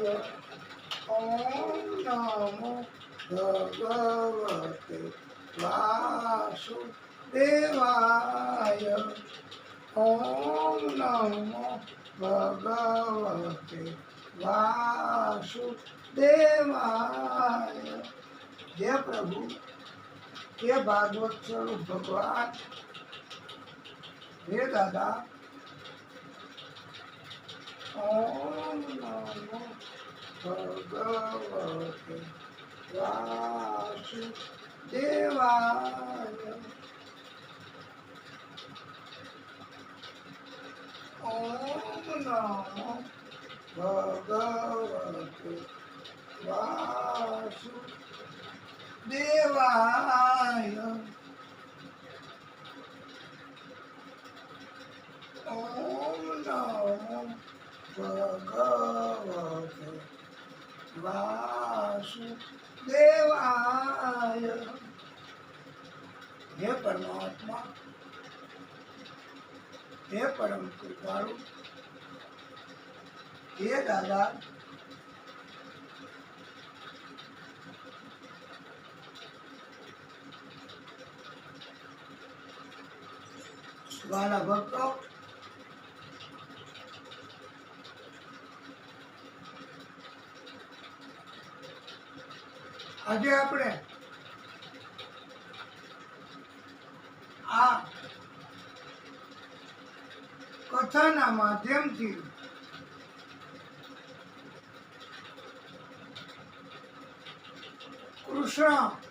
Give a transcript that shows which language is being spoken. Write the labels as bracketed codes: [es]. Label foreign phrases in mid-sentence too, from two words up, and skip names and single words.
[sa] ओम नमो भगवते वासुदेवाय। ओम नमो भगवते वासुदेवाय। [gu] જય પ્રભુ, હે ભાગવત સ્વરૂપ ભગવાન, હે દાદા। [sa] ओम नमो भगवते वासुदेवाय। ओम नमो भगवते वासुदेवाय। ओम नमो भगवते वासुदेवाय। [gu] હે પરમાત્મા, હે પરમ કૃપાળુ, હે દાદા। વહાલા ભક્તો, આજે આપણે આ કથાના માધ્યમથી કૃષ્ણ